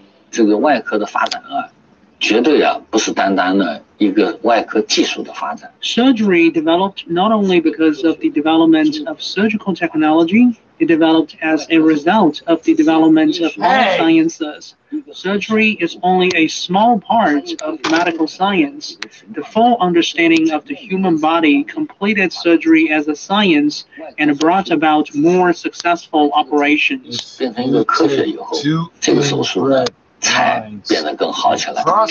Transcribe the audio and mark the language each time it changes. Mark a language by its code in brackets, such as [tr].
[zh] 这个外科的发展啊，绝对啊不是单单的一个外科技术的发展。 [en] Surgery developed not only because of the development of surgical technology, it developed as a result of the development of other sciences. Surgery is only a small part of medical science. The full understanding of the human body completed surgery as a science and brought about more successful operations. [zh] 变成一个科学以后，这个手术呢才变得更好起来。